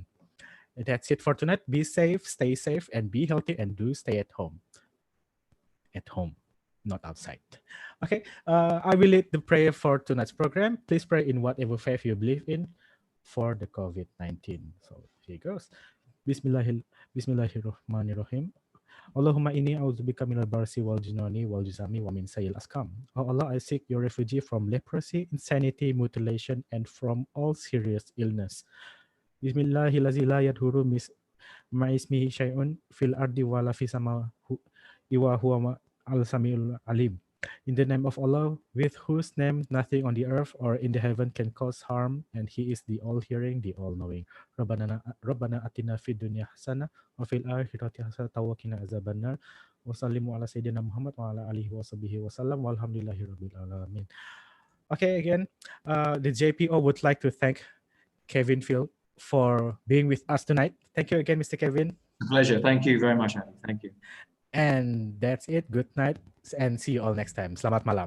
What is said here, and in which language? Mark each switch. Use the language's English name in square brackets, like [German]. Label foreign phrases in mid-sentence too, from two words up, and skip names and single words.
[English] That's it for tonight. Be safe, stay safe, and be healthy, and do stay at home. At home, not outside. Okay, I will lead the prayer for tonight's program. Please pray in whatever faith you believe in for the COVID-19. So here goes. [Arabic] بسم الله الرحمن الرحيم. اللهم إني أعوذ بك من البرص والجنون والجذام ومن سيئ الأسقام. [English] Oh Allah, I seek your refuge from leprosy, insanity, mutilation, and from all serious illness. [Arabic] بسم الله الرحمن الرحيم. لا يضر مع اسمه شيء في الأرض ولا في السماء وهو السميع العليم. [English] In the name of Allah, with whose name nothing on the earth or in the heaven can cause harm, and He is the all-hearing, the all-knowing. [Arabic] ربنا آتنا في الدنيا حسنة وفي الآخرة حسنة وقنا عذاب النار. وسلموا على سيدنا محمد وعلى آله وصحبه وسلم والحمد لله رب العالمين. [English] Okay, again, the JPO would like to thank Kevin Phil for being with us tonight. Thank you again, Mr. Kevin. A pleasure. Thank you very much, Andy. Thank you. And that's it. Good night and see you all next time. [Malay] Selamat malam.